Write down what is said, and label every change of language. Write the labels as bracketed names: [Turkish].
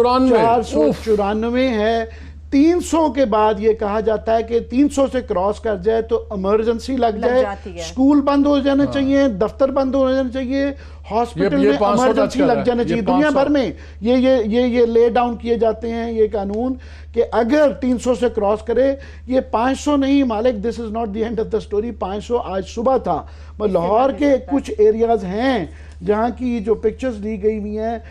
[Urdu] 494 ہے. 300 کے بعد یہ کہا جاتا ہے کہ 300 سے کراس کر جائے تو ایمرجنسی لگ جائے. سکول بند ہو جانا چاہیے, دفتر بند ہو جانا چاہیے, ہاسپٹل میں ایمرجنسی لگ جانا چاہیے. دنیا بھر میں یہ لے ڈاؤن کیے جاتے ہیں یہ قانون کہ اگر 300 سے کراس کرے. یہ 500 نہیں مالک, [English] This is not the end of the story. [Urdu] 500 آج صبح تھا. لاہور کے کچھ ایریاز ہیں جہاں کی جو پکچرز لی گئی ہوئی ہیں.